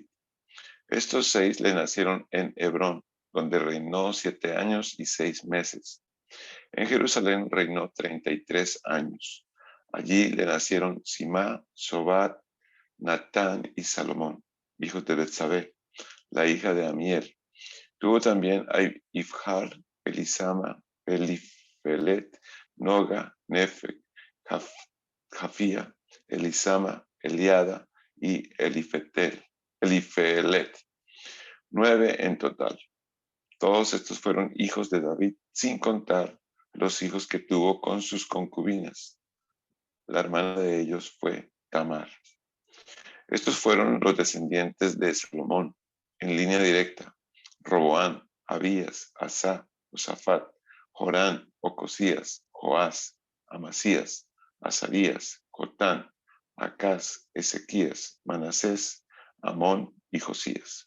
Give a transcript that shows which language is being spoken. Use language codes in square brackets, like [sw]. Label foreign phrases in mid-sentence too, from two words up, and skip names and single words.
[es] Estos 6 le nacieron en Hebrón, donde reinó 7 años y 6 meses. En Jerusalén reinó 33 años. Allí le nacieron Simá, Sobat, Natán y Salomón, hijos de Betsabé, la hija de Amiel. Tuvo también a Ifjar, Elisama, Elifelet, Noga, Nefeg, Jafía, Elisama, Eliada y Elifelet. 9 en total. Todos estos fueron hijos de David, sin contar los hijos que tuvo con sus concubinas. La hermana de ellos fue Tamar. Estos fueron los descendientes de Salomón, en línea directa: Roboán, Abías, Asá, Josafat, Jorán, Ocosías, Joás, Amasías, Azarías, Jotán, Acaz, Ezequías, Manasés, Amón y Josías.